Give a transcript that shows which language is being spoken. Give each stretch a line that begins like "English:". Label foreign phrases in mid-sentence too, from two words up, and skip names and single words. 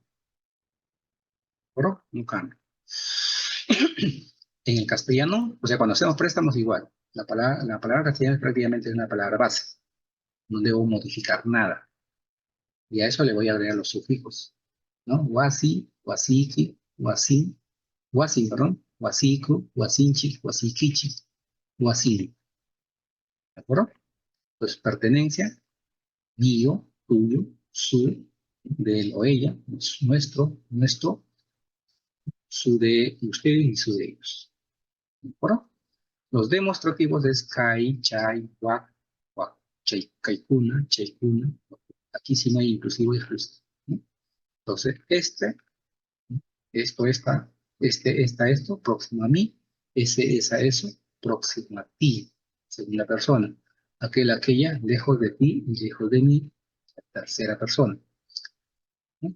Spanish: ¿De acuerdo? No cambia. En el castellano, o sea, cuando hacemos préstamos, igual. La palabra castellana prácticamente es una palabra base. No debo modificar nada. Y a eso le voy a agregar los sufijos. ¿no?
Quechua: Wasi, wasiki, wasin, wasin, perdón, wasiku, wasinchi, wasikichi, wasin.
Spanish: ¿De acuerdo? Pues pertenencia, mío, tuyo, su, de él o ella, nuestro, su de ustedes y su de ellos. ¿De acuerdo? Los demostrativos es
Quechua: kai, chai, wak, wak, chay, kaikuna, chaikuna.
Spanish: Aquí sí no hay inclusivo y exclusivo, ¿no? Entonces, esto, esto, próximo a mí, ese, esa, eso, próximo a ti, según la persona. Aquel, aquella, lejos de ti y lejos de mí, la tercera persona, ¿no?